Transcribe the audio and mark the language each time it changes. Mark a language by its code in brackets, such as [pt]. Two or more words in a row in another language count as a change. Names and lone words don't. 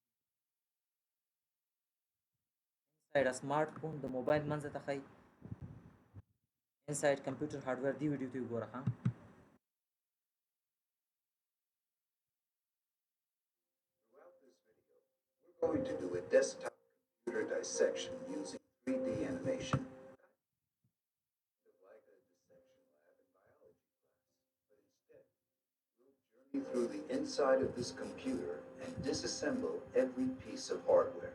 [en] inside smart phone [ps] د موبایل منځ ته ښایي [en] inside computer hardware [ps] دی ویډیو ته وګوره ښه [en] We're going to do a desktop computer dissection using 3D animation. Like a dissection lab in biology class, but instead, we'll journey through the inside of this computer and disassemble every piece of hardware.